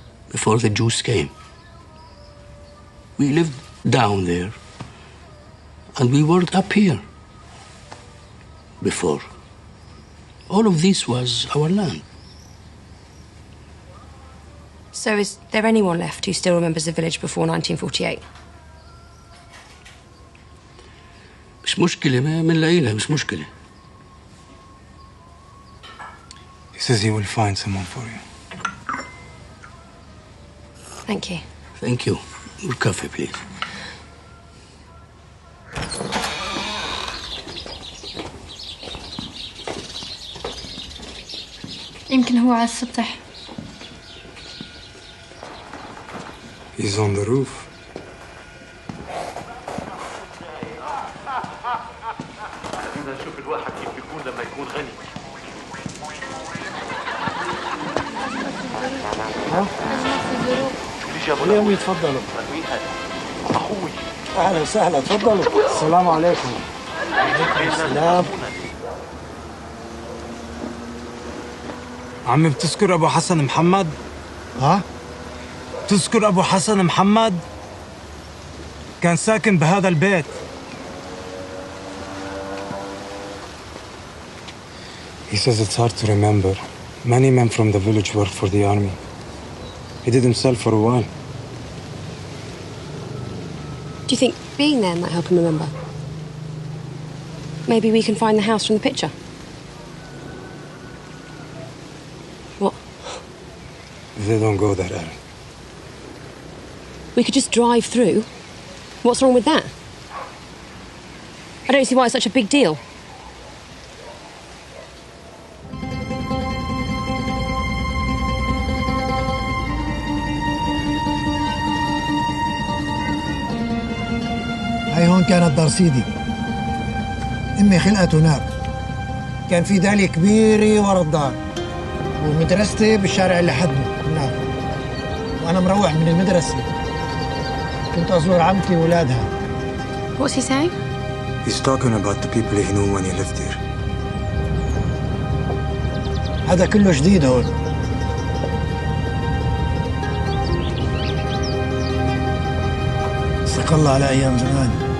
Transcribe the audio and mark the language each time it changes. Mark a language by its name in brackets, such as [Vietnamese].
[English] Before the Jews came. We lived down there, and we worked up here. Before. All of this was our land. So is there anyone left who still remembers the village before 1948? [Arabic] مش مشكلة ما بنلاقي لها مش مشكلة. [English] He says he will find someone for you. Thank you. Thank you. Your coffee, please. [Arabic] يمكن هو على السطح. [English] He's on the roof. [Arabic] نشوف الواحد كيف بيكون لما يكون غني. اليوم يتفضلوا. أخوي. أهلا وسهلا تفضلوا. السلام عليكم. السلام. عمي بتذكر أبو حسن محمد؟ ها؟ تذكر أبو حسن محمد؟ كان ساكن بهذا البيت. [English] He says it's hard to remember. Many men from the village worked for the army. He did himself for a while. Do you think being there might help him remember? Maybe we can find the house from the picture. What? They don't go there, Erin. We could just drive through. What's wrong with that? I don't see why it's such a big deal. [Arabic] هاي هون كانت دار سيدي. امي خلقت هناك. كان في دالية كبيرة ورا الدار. ومدرستي بالشارع اللي حدنا هناك. وانا مروح من المدرسة كنت ازور عمتي واولادها. [English] What's he saying? He's talking about the people he knew when he lived here. [Arabic] هذا كله جديد هون. استقل الله على ايام زمان.